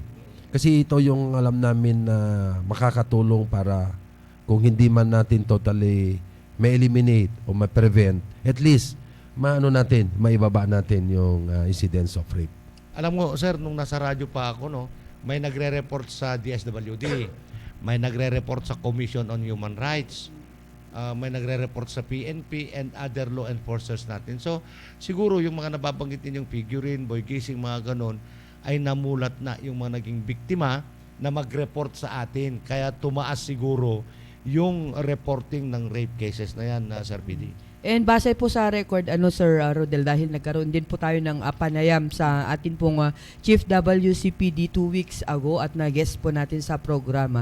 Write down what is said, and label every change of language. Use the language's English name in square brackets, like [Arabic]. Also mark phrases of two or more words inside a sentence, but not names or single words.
[Filipino] Kasi ito yung alam namin na makakatulong para kung hindi man natin totally ma-eliminate o ma-prevent, at least maibaba natin yung [English] incidence of rape. [Filipino] Alam mo, sir, nung nasa radyo pa ako, may nagre-report sa DSWD, may nagre-report sa Commission on Human Rights, may nagre-report sa PNP and other [English] law enforcers [Filipino] natin. So, siguro yung mga nababanggit ninyong Figurine, Boy Gising, mga ganon, ay namulat na yung mga naging biktima na mag-report sa atin. Kaya tumaas siguro yung reporting ng [English] rape cases [Filipino] na yan, Sir PD. And base po sa record, Sir Rodel, dahil nagkaroon din po tayo ng panayam sa atin pong Chief WCPD 2 weeks ago at na-guest po natin sa programa.